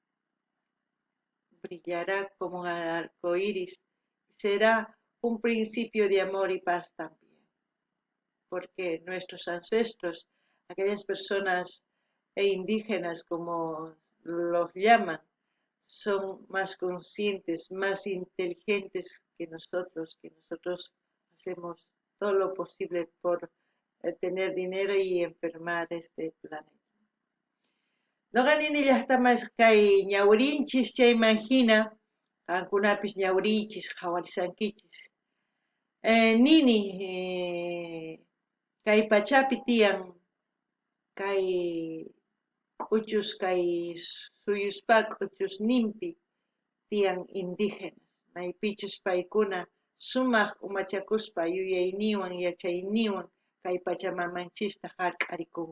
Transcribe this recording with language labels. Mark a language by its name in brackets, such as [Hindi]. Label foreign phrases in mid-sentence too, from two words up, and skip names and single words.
[Spanish] brillará como el arco iris, será un principio de amor y paz también, porque nuestros ancestros, aquellas personas indígenas como los llaman, son más conscientes, más inteligentes que nosotros hacemos todo lo posible por tener dinero y enfermar este planeta. [Quechua] Noqanini llaqtamas kay ñawrinchis chaymahina qankunapis ñawrinchis qhawarisankichis. Nini kay pachapi tiyan kay k'uchus kay suyuspa k'uchusninpi tiyan indígenas maypichus paykuna sumaq umachakuspa yuyayniwan yachayniwan kay pachamamanchista hark'arikunku.